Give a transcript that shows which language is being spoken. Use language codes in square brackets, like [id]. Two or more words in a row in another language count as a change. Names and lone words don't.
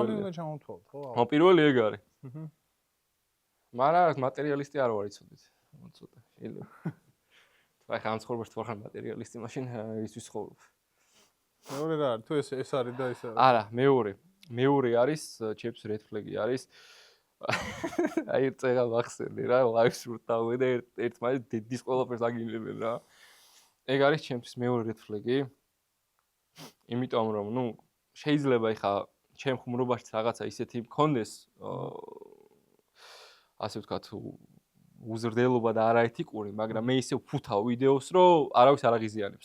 [ka] სამი უნდა ჩამოვთვალოთ, ხო? ხო, პირველი ეგ არის. მაგრამ მატერიალისტი არ ვარ იცოდეთ. ცოტა შეიძლება. აი ხან ცხოვრებაში თუ ხარ მატერიალისტი, მაშინ ისთვის ცხოვრობ. მეორე რა არის? თუ ეს არის და ეს არის. არა, მეორე არის [en] chips red flag- [ka] ი არის. აი წეგა ვახსენე რა, live-ს ვრთავე და ერთმანეთს დის ყველაფერს აგინებენ რა. ეგ არის ჩემთვის მეორე [en] red flag- [ka] ი. იმიტომ რომ, ნუ, შეიძლება ეხა ჩემ ხუმრობაში რაღაცა ისეთი მქონდეს, ასე ვთქვათ, უზრდელობა და არაეთიკური, მაგრამ მე ისე ვფუთავ ვიდეოს, რომ არავის არ აღიზიანებს.